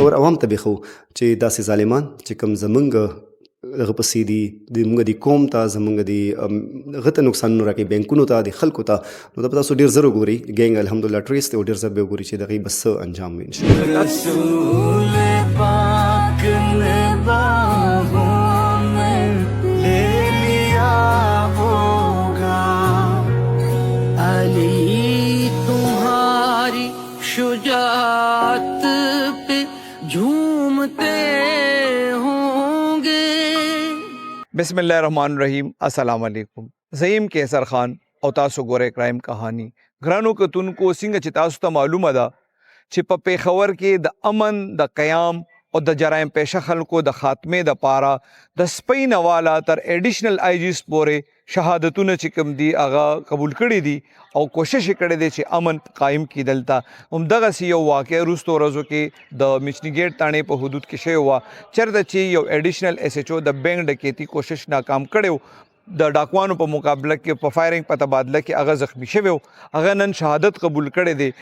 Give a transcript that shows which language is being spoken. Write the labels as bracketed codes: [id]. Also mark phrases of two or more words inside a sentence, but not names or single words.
[ps] عوام ته به خو چې داسې ظالمان چې کوم زمونږ هغه پسې دي د موږ د قوم ته زمونږ د هغه ته نقصانونه راکوي بینکونو ته د خلکو ته نو دا به تاسو ډېر زر وګورئ ګینګ الحمدلله ټریس دی او ډېر زر به وګورئ چې د هغې بس څه انجام وي انشاءالله. [ur] رسول پاک نے باہوں میں لے لیا ہوگا علی تمہاری شجاعت پہ جھومتے ہوں گے. [ar] بسم الله الرحمن الرحیم. السلام علیکم. [ps] زیم کیسر خان او تاسو ګورئ کرائم کہانی. ګرانو کتونکو څنګه چې تاسو ته معلومه ده چې په پیښور کې د امن د قیام او د جرایم پیشه خلکو د خاتمې د پاره د سپین والا تر [en] Additional IGs [ps] پورې شهادتونه چې کوم دي هغه قبول کړي دي او کوشش کړي دي چې امن قائم کی دلته همدغه یو واقع وروستو ورځو کې د میچنی ګیټ تانې په حدود کې شوی وه چېرته چې یو [en] Additional SHO [ps] د بینک ډکیتي کوشش ناکام کړی د ډاکوانو په مقابله کې په فایرنګ په تبادله کې هغه زخمی شوی هغه نن شهادت قبول کړی دی.